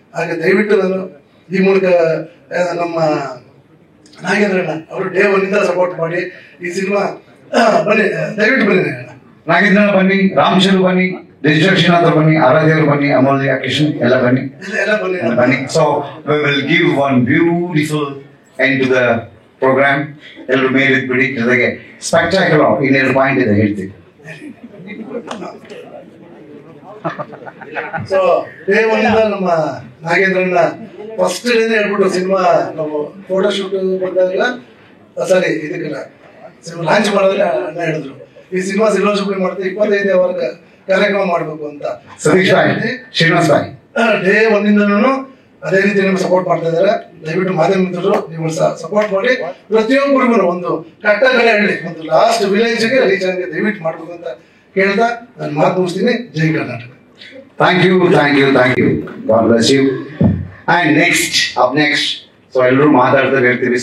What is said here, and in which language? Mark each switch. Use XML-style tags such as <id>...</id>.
<kn>ಹಾಗೆ ದಯವಿಟ್ಟು ನಾನು ಈ ಮೂಲಕ ನಮ್ಮ ನಾಗೇಂದ್ರಣ್ಣ ಅವರು ಡೇ 1 ಇಂದ ಸಪೋರ್ಟ್ ಮಾಡಿ ಈ ಸಿನಿಮಾ ಬನ್ನಿ, ದಯವಿಟ್ಟು ಬನ್ನಿ. ನಾಗೇಂದ್ರಣ್ಣ ಬನ್ನಿ, ರಾಮಚಂದ್ರ ಬನ್ನಿ, ಡಿಸ್ಟ್ರಕ್ಷನ್ ಬನ್ನಿ, ಆರಾಧ್ಯವರು ಬನ್ನಿ, ಅಮೂಲ್ಯ ಕೃಷ್ಣ ಎಲ್ಲ ಬನ್ನಿ. ಬನ್ನಿ.</kn> <en>So we will give one beautiful end to the program.</en> <kn>ಎಲ್ಲರೂ ಮೇಲೆ ಬಿಡಿ. ಜೊತೆಗೆ ಸ್ಪೆಕ್ಟಾಕ್ಯುಲರ್ ಇನ್ನೇನು ಪಾಯಿಂಟ್ ಇದೆ ಹೇಳ್ತೀವಿ. ಸೊ ಡೇ 1 ಇಂದ ನಮ್ಮ ನಾಗೇಂದ್ರಣ್ಣ ಫಸ್ಟ್ ಡೇನೆ ಹೇಳ್ಬಿಟ್ಟು ಸಿನಿಮಾ ನಾವು ಫೋಟೋ ಶೂಟ್ ಬಂದಾಗ ಸಾರಿ ಇದಕ್ಕೆಲ್ಲ ಲಾಂಚ್ ಮಾಡಿದ್ರೆ ಅಣ್ಣ ಹೇಳಿದ್ರು ಈ ಸಿನಿಮಾ ಸಿಲ್ವರ್ ಶೂಟಿಂಗ್ ಮಾಡ್ತೀವಿ 25ನೇ ವಾರ ಕಾರ್ಯಕ್ರಮ ಮಾಡ್ಬೇಕು ಅಂತ. ಸತೀಶ್ ಭಾಯ್, ಶ್ರೀನಿವಾಸ್ ಭಾಯ್ ಡೇ 1 ಇಂದನೂ ಅದೇ ರೀತಿ ನಿಮ್ಗೆ ಸಪೋರ್ಟ್ ಮಾಡ್ತಾ ಇದಾರೆ. ದಯವಿಟ್ಟು ಮಾಧ್ಯಮ ಮಿತ್ರರು ನೀವು ಸಪೋರ್ಟ್ ಮಾಡಿ ಪ್ರತಿಯೊಬ್ಬರಿಗೂ ಒಂದು ಕಟ್ಟಕಡೆ ಹಳ್ಳಿ ಒಂದು ಲಾಸ್ಟ್ ವಿಲೇಜ್ಗೆ ರೀಚ್ ಆಗಿ ದಯವಿಟ್ಟು ಮಾಡ್ಬೇಕು ಅಂತ ಕೇಳ್ತಾ ನಾನು ಮಾತು ಮುಗಿಸ್ತೀನಿ. ಜೈ Karnataka.</kn> <en>Thank you. God bless you. And up next, so</en> <kn>ಎಲ್ಲರೂ ಮಾತಾಡ್ತಾರೆ ಇರ್ತೀವಿ.</kn>